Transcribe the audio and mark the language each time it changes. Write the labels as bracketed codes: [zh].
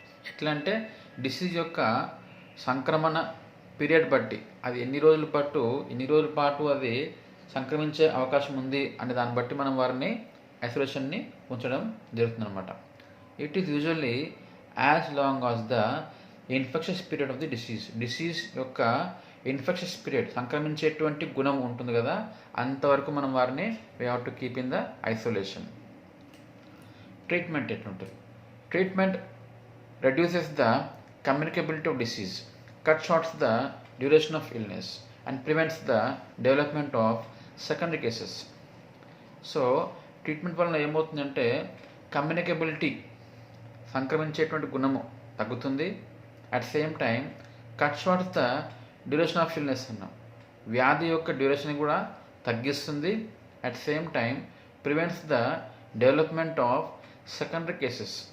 [te] ఎట్లా అంటే డిసీజ్ యొక్క సంక్రమణ పీరియడ్ బట్టి, అది ఎన్ని రోజుల పాటు అది సంక్రమించే అవకాశం ఉంది అనే దాన్ని బట్టి మనం వారిని ఐసోలేషన్ని ఉంచడం జరుగుతుంది అనమాట. [en] it is usually as long as the infectious period of the disease యొక్క infectious period, [te] సంక్రమించేటువంటి గుణం ఉంటుంది కదా, అంతవరకు మనం వారిని [en] We have to keep in the isolation. [te] Treatment ఎట్లుంటుంది, [en] Treatment reduces the communicability of disease, cut shorts the duration of illness, and prevents the development of secondary cases. [te] So treatment వలన ఏమవుతుందంటే కమ్యూనికబిలిటీ, సంక్రమించేటువంటి గుణము తగ్గుతుంది. [en] at same time cut shorts the duration of illness [te] అన్నాం, వ్యాధి యొక్క duration కూడా తగ్గిస్తుంది. [en] At same time prevents the development of secondary cases.